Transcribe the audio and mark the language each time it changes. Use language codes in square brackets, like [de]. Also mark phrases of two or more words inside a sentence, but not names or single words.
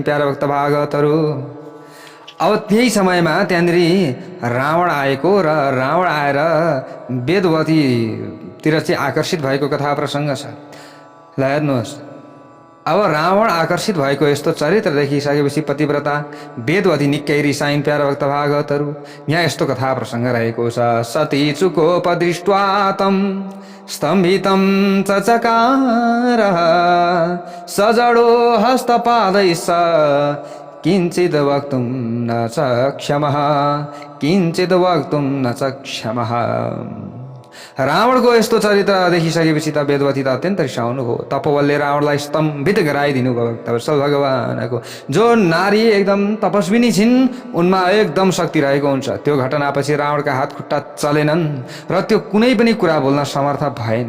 [ne] प्यारा भक्त भागवतहरू, अब त्यही समयमा त्यहाँनिर रावण आएको र रावण आएर वेदवतीतिर चाहिँ आकर्षित भएको कथा प्रसङ्ग छ। ल हेर्नुहोस्, अब रावण आकर्षित भएको यस्तो चरित्र देखिसकेपछि पतिव्रता वेदवती निकै रिसाइन्। प्यारा भक्त भागवतहरू, यहाँ यस्तो कथा प्रसङ्ग रहेको छ। [sa] सती चुकोपदृष्ट्वा तं स्तम्भितं चचकार सजडो हस्तपादैः किञ्चिद् वक्तुं न सक्षमः किञ्चिद् वक्तुं न सक्षमः। [ne] रावणको यस्तो चरित्र देखिसकेपछि त वेदवती त अत्यन्त रिसाउनु भयो। तपोबलले रावणलाई स्तम्भित गराइदिनु भयो। भक्तवत्सल भगवानको जो नारी एकदम तपस्विनी छिन् उनमा एकदम शक्ति रहेको हुन्छ। त्यो घटनापछि रावणका हात खुट्टा चलेनन् र त्यो कुनै पनि कुरा बोल्न समर्थ भएन।